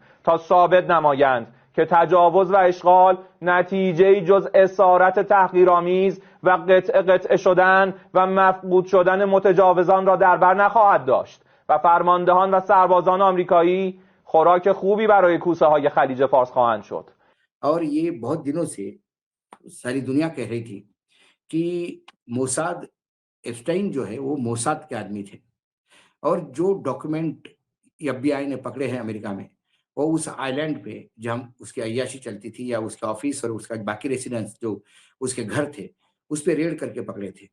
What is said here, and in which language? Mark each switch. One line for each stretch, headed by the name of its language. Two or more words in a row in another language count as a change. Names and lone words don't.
Persian: تا ثابت نمایند که تجاوز و اشغال نتیجه‌ای جز اسارت تحقیرآمیز و قطعه شدن و مفقود شدن متجاوزان را در بر نخواهد داشت و فرماندهان و سربازان آمریکایی خوراک خوبی برای کوسه های خلیج فارس خواهند شد.
Hindi: और ये बहुत दिनों से सारी दुनिया कह रही थी कि मोसाद एप्स्टाइन जो है वो मोसाद के आदमी थे और जो डॉक्यूमेंट एफबीआई ने पकड़े हैं अमेरिका में वो उस आइलैंड पे जहाँ उसकी अय्याशी चलती थी या उसका ऑफिस और उसका बाकी रेसिडेंस जो उसके घर थे उस पे रेड करके पकड़े थे।